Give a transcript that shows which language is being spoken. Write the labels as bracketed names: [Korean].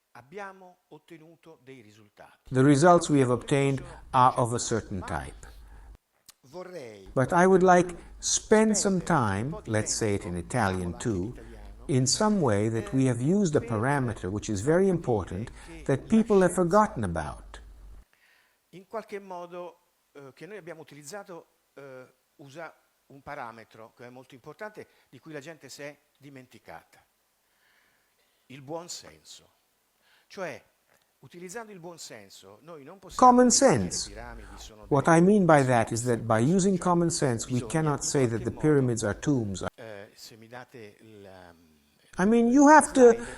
[English] The results we have obtained are of a certain type. But I would like spend some time, let's say it in Italian too, in some way that we have used a parameter which is very important that people have forgotten about. [Italian] In qualche modo che noi abbiamo utilizzato usa un parametro che è molto importante di cui la gente si è dimenticata. Il buon senso. Cioè, utilizzando il buon senso, noi non possiamo [English] common sense. What I mean by that is that by using common sense, we cannot say that the pyramids are tombs. I mean, you have to...